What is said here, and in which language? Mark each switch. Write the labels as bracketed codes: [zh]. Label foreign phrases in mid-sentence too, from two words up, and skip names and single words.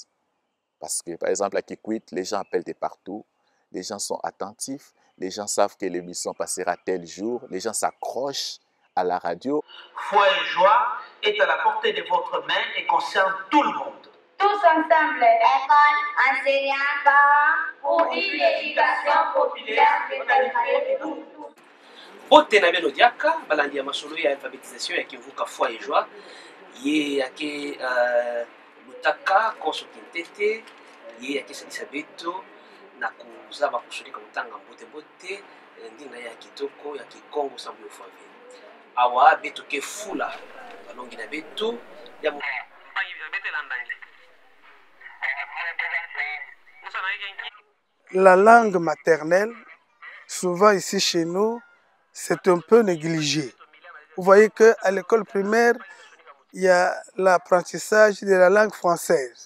[fr] Parce que, par exemple, à Kikwit, les gens appellent de partout, les gens sont attentifs, les gens savent que l'émission passera tel jour, les gens s'accrochent à la radio. Foi et joie est à la portée de votre main et concerne tout le monde. Tous ensemble, école, enseignants, parents, pour une éducation populaire de qualité pour tous. [ktu] Bote na beno diaka balandi ya masolo ya alphabétisation ya kivuka Foi et joie ye yake lutaka koso kintete ye yake sadisa beto na kuzaba kusulika mutanga bote ndinga ya kitoko ya kikongo sambu yo fave awa beto ke fula balongi na beto ya mo bete landangi. [fr] La langue maternelle, souvent ici chez nous, c'est un peu négligé. Vous voyez qu'à l'école primaire, il y a l'apprentissage de la langue française.